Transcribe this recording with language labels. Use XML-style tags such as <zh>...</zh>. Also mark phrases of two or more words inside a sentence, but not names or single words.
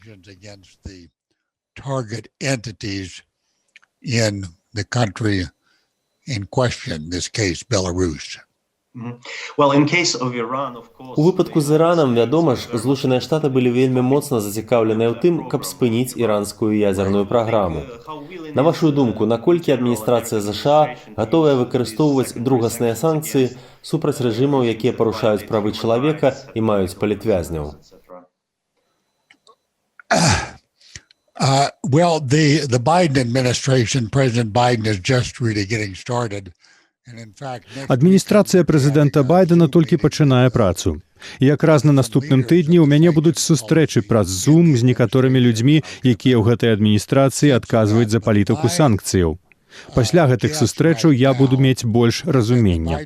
<be>У выпадку з Іранам, вядома ж, Злучаныя Штаты былі вельмі моцна зацікаўленыя ў тым, каб спыніць іранскую ядзерную праграму. На вашу думку, наколькі адміністрацыя ЗША гатовая выкарыстоўваць другасныя санкцыі супраць рэжымаў, якія парушаюць правы чалавека і маюць палітвязняў?</be> <en>Well, the Biden administration, President Biden is just really getting started.</en> <be>Адміністрацыя прэзідэнта Байдена толькі пачынае працу. І якраз на наступным тыдні ў мяне будуць сустрэчы праз Zoom з некаторымі людзьмі, якія ў гэтай адміністрацыі адказваюць за палітыку санкцыяў. Пасля гэтых сустрэчаў я буду мець больш разумення.</be>